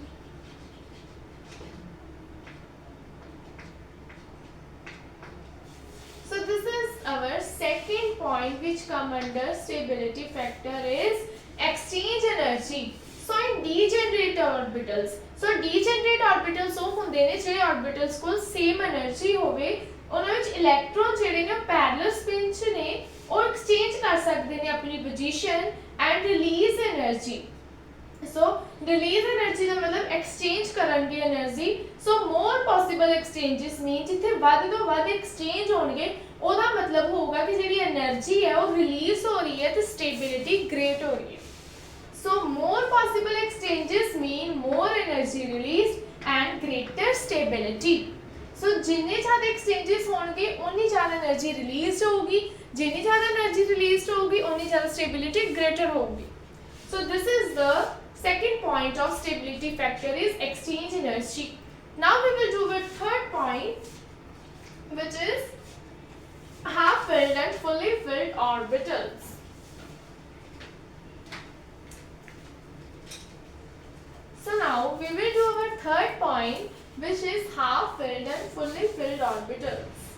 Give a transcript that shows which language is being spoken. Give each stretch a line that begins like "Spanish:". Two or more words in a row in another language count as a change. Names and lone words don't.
English: So this is our second point which come under stability factor is exchange energy. So in degenerate orbitals,
Punjabi: ਉਹ ਹੁੰਦੇ ਨੇ ਜਿਹੜੇ orbitals ਕੋਲ
English: same energy
Punjabi: ਹੋਵੇ, ਉਹਨਾਂ ਵਿੱਚ electron ਜਿਹੜੇ ਨੇ
English: parallel spin
Punjabi: ਚ ਨੇ ਉਹ exchange ਕਰ ਸਕਦੇ ਨੇ ਆਪਣੀ
English: position and release energy. So release energy
Punjabi: ਦਾ ਮਤਲਬ exchange ਕਰਨਗੇ energy.
English: So more possible exchanges mean
Punjabi: ਜਿੱਥੇ ਵੱਧ ਤੋਂ ਵੱਧ exchange ਹੋਣਗੇ ਉਹਦਾ ਮਤਲਬ ਹੋਊਗਾ ਕਿ ਜਿਹੜੀ energy ਹੈ ਉਹ release ਹੋ ਰਹੀ ਹੈ ਤੇ
English: stability great
Punjabi: ਹੋ ਰਹੀ ਹੈ.
English: So more possible exchanges mean more energy released and greater stability.
Hindi: So जिन्ने ज़्यादा exchanges होंगे उन्नी ज़्यादा
English: energy released
Hindi: होगी, जिन्नी ज़्यादा
English: energy released
Hindi: होगी उन्नी ज़्यादा
English: stability greater
Hindi: होगी.
English: So this is the second point of stability factor is exchange energy. Now we will do the third point, which is half filled and fully filled orbitals. So now we will do our third point, which is half filled and fully filled orbitals.